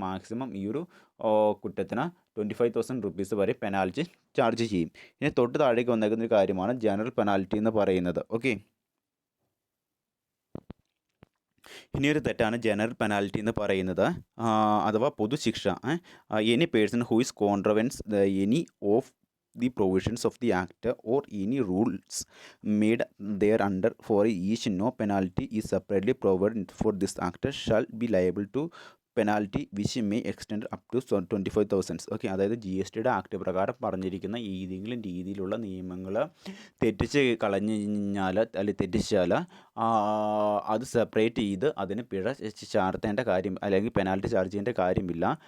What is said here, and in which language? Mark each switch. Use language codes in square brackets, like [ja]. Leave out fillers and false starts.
[ml] Maximum ഈ ഒരു കുറ്റത്തിന് 25,000 റുപ്പീസ് വരെ പെനാൽറ്റി ചാർജ് ചെയ്യും. ഇനി തൊട്ട് താഴേക്ക് വന്നേക്കുന്ന ഒരു കാര്യമാണ് ജനറൽ പെനാൽറ്റി എന്ന് പറയുന്നത്. ഓക്കെ, ഇനിയൊരു തെറ്റാണ് ജനറൽ പെനാൽറ്റി എന്ന് പറയുന്നത്, അഥവാ പൊതുശിക്ഷ. [en] Any person who is contravenes any of the provisions of the act or any rules made thereunder for each no penalty is separately provided for this act shall be liable to penalty which may extend up to 25,000. [ml] Okay, അതായത് GSTയുടെ act പ്രകാരം പറഞ്ഞിരിക്കുന്ന ഏതെങ്കിലും രീതിയിലുള്ള നിയമങ്ങൾ തെറ്റിച്ച് കളഞ്ഞാൽ അല്ലെങ്കിൽ തെറ്റിച്ചാൽ അത് സെപ്പറേറ്റ് ചെയ്ത് അതിന് പിഴ ചാർത്തേണ്ട കാര്യം അല്ലെങ്കിൽ പെനാൽറ്റി ചാർജ് ചെയ്യേണ്ട കാര്യമില്ല.